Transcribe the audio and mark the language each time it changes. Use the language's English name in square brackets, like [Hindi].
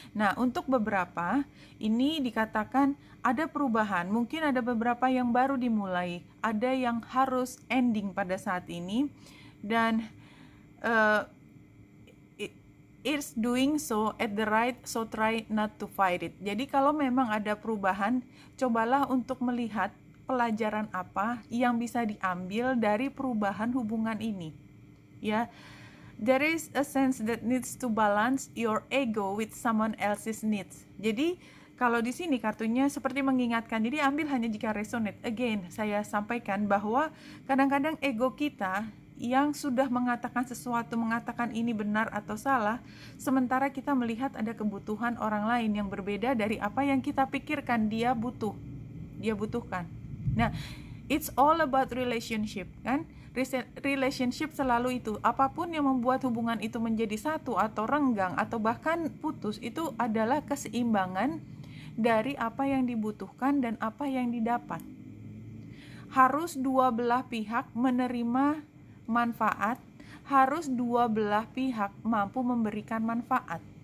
[Indonesian] Nah, untuk beberapa, ini dikatakan ada perubahan, mungkin ada beberapa yang baru dimulai, ada yang harus ending pada saat ini, dan [English] it's doing so at the right, so try not to fight it. [Indonesian] Jadi kalau memang ada perubahan, cobalah untuk melihat pelajaran apa yang bisa diambil dari perubahan hubungan ini. [English] Ya, there is a sense that needs to balance your ego with someone else's needs. [Indonesian] Jadi kalau di sini kartunya seperti mengingatkan, jadi ambil hanya jika resonate. Again, saya sampaikan bahwa kadang-kadang ego kita yang sudah mengatakan sesuatu, mengatakan ini benar atau salah, sementara kita melihat ada kebutuhan orang lain yang berbeda dari apa yang kita pikirkan dia butuhkan. [English] Nah, it's all about relationship, kan? [Indonesian] Relationship selalu itu, apapun yang membuat hubungan itu menjadi satu atau renggang atau bahkan putus, itu adalah keseimbangan dari apa yang dibutuhkan dan apa yang didapat. Harus dua belah pihak menerima manfaat, harus dua belah pihak mampu memberikan manfaat.